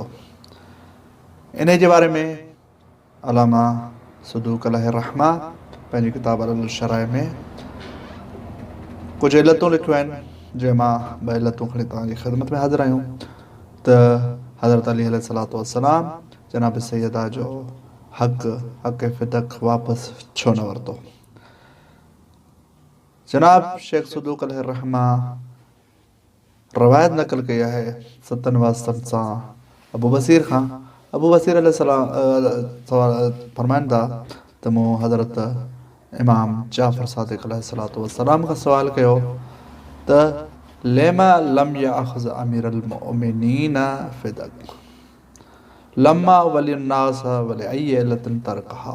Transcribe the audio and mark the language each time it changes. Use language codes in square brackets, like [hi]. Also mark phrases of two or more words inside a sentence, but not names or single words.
[sd] इन जे बारे में अलामा सदूक़ अलैहिर्रहमा पंहिंजी किताब अल-शराए में कुझु इलतूं लिखियूं आहिनि, जंहिं मां ॿ इलतूं खणी तव्हांजी ख़िदमत में हाज़िर आहियूं त हज़रत अली [ar] عليه الصلاة والسلام [sd] जनाब सैयदा जो हक़ फ़िदक वापसि छो न वरितो। जनाब शेख सदूक़ अलैहिर्रहमा रवायत नक़ल कई आहे सतनि वास्तनि सां अबू बसीर खां। अबू बसीर अलैहिस्सलाम फरमाइनि था त मूं हज़रत इमाम जाफ़र सादिक़ [ar] عليه الصلاة والسلام [sd] खां सवाल कयो त [ar] لم لم يأخذ أمير المؤمنين فدك لما ولي الناس ولأي علة تركها.